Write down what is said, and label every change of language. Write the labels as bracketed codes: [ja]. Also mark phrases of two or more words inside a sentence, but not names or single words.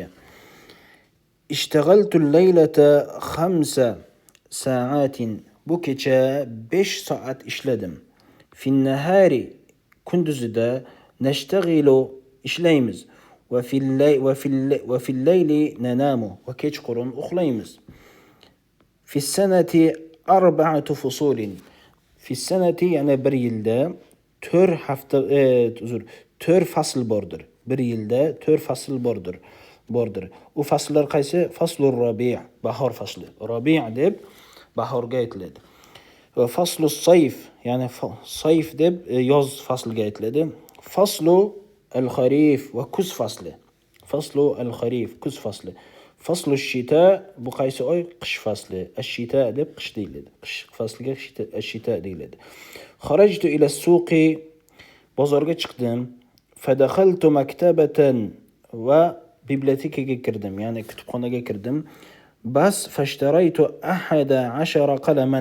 [ar] اشتغلت الليلة 5 ساعات. [uz] Bu kecha 5 soat ishladim. [ar] في النهار [uz] kunduzida nashtaghilu ishlaymiz. [ar] وفي الليل ننام [uz] va kechqurun uxlaymiz. [ar] في السنة 4 فصول. في السنة [uz] yani bir yilda 4 hafta 4 fasl bordir. Bir yilda 4 fasl bordir. U fasllar qaysi? [ar] فصل الربيع', [uz] bahor fasli. Rabi' deb bahorga aytiladi. [ar] وفصل الصيف [uz] yani sayf deb yoz fasliga aytiladi. [ar] فصل الخريف [uz] va kuz fasli. [ar] فصل الخريف [uz] كuz fasli. [ar] فصل الشتاء [uz] bu qaysi oy? Qish fasli. Ash-shita deb qish deyiladi. Qish fasliga ash-shita deyiladi. [ar] خرجت إلى السوق, [uz] bozorga chiqdim. [ar] فدخلت مكتبة, [uz] va bibliotekaga kirdim, ya'ni kutubxonaga kirdim. [ar] بس فاشتريت 11 قلما.